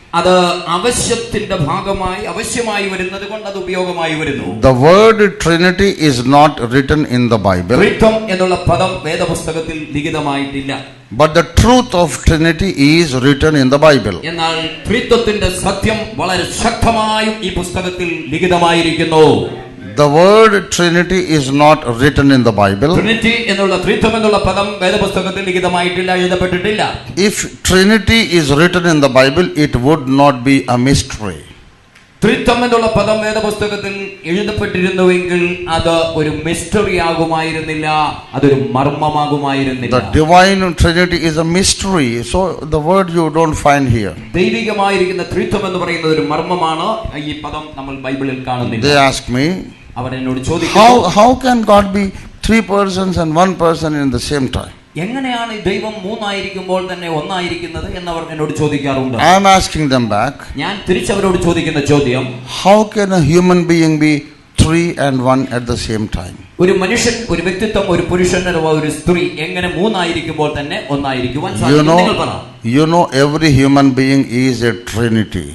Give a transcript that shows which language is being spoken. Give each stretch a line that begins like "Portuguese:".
Malayalam: അത് ആവശ്യത്തിന്റെ ഭാഗമായി ആവശ്യമായി വരുന്നത് കൊണ്ട് അത് ഉപയോഗമായി വരുന്നു.
English: The word Trinity is not written in the Bible.
Malayalam: ത്രിത്വം എന്നുള്ള പദം വേദപുസ്തകത്തിൽ ലിഖിതമായിട്ടില്ല.
English: But the truth of Trinity is written in the Bible.
Malayalam: എന്നാൽ ത്രിത്വത്തിന്റെ സത്യം വളരെ ശക്തമായും ഈ പുസ്തകത്തിൽ ലിഖിതമായിരിക്കുന്നു.
English: The word Trinity is not written in the Bible.
Malayalam: Trinity എന്നുള്ള ത്രിത്വം എന്നുള്ള പദം വേദപുസ്തകത്തിൽ ലിഖിതമായിട്ടില്ല, എഴുതപ്പെട്ടിട്ടില്ല.
English: If Trinity is written in the Bible, it would not be a mystery.
Malayalam: ത്രിത്വം എന്നുള്ള പദം വേദപുസ്തകത്തിൽ എഴുതപ്പെട്ടിരുന്നുവെങ്കിൽ അത് ഒരു മിസ്റ്ററി ആകുമായിരുന്നില്ല, അതൊരു മർമ്മമാകുമായിരുന്നില്ല.
English: The divine Trinity is a mystery, so the word you don't find here.
Malayalam: ദൈവികമായിരിക്കുന്ന ത്രിത്വം എന്ന് പറയുന്നത് ഒരു മർമ്മമാണ്. ഈ പദം നമ്മൾ ബൈബിളിൽ കാണുന്നില്ല.
English: They ask me,
Malayalam: അവർ എന്നോട് ചോദിക്കുന്നു,
English: how can God be three persons and one person in the same time?
Malayalam: എങ്ങനെയാണ് ദൈവം മൂന്നായിരിക്കുമ്പോൾ തന്നെ ഒന്നായിരിക്കുന്നത് എന്നവർ എന്നോട് ചോദിക്കാറുണ്ട്.
English: I am asking them back.
Malayalam: ഞാൻ തിരിച്ചവരോട് ചോദിക്കുന്ന ചോദ്യം,
English: how can a human being be three and one at the same time?
Malayalam: ഒരു മനുഷ്യൻ, ഒരു വ്യക്തിത്വം, ഒരു പുരുഷൻ അഥവാ ഒരു സ്ത്രീ എങ്ങനെ മൂന്നായിരിക്കുമ്പോൾ തന്നെ ഒന്നായിരിക്കുവാൻ സാധിക്കും?
English: You know every human being is a trinity.